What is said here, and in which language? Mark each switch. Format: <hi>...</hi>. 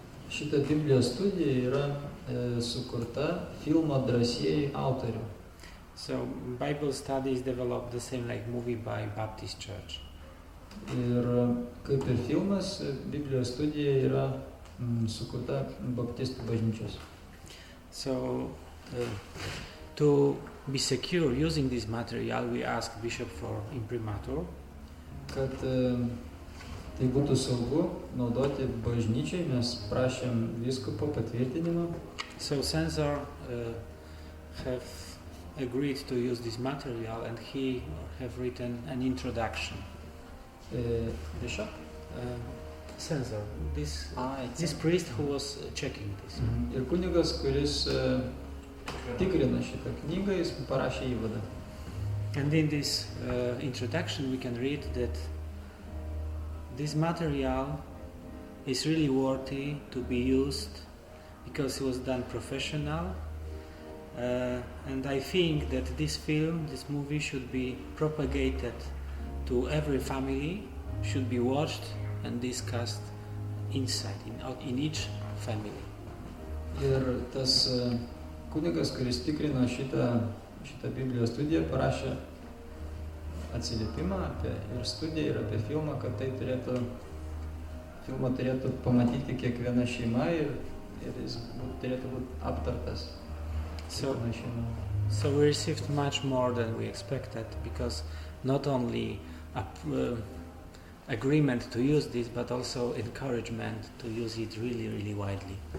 <lt>Šita Biblijos studija yra sukurta filmo Drąsieji autorių.</lt> <en>So Bible study is developed the same like movie by Baptist Church.</en> <lt>Ir kaip ir filmas, Biblijos studija yra sukurta baptistų bažnyčios.</lt> <en>So to be secure using this material, we asked Bishop for imprimatur.</en> <lt>Kad tai būtų saugu naudoti bažnyčiai, mes prašėm vyskupo patvirtinimo.</lt> <en>So censor have agreed to use this material and he have written an introduction. Bishop? Censor. This priest who was checking this.</en> <lt>Ir kunigas, kuris tikrina šitą knygą, jis parašė įvadą.</lt> <en>And in this introduction we can read that this material is really worthy to be used because it was done professional, and I think that this movie should be propagated to every family, should be watched and discussed inside, in each family.</en> <lt>Ir tas kunigas, kuris tikrino šitą šitą Biblijos studiją parašė atsiliepimą apie ir studiją, ir apie filmą, kad tai filmą turėtų pamatyti kiekviena šeima ir jis turėtų būti aptartas kiekviena šeima.</lt> <en>So we received much more than we expected, because not only agreement to use this, but also encouragement to use it really, really widely.</en>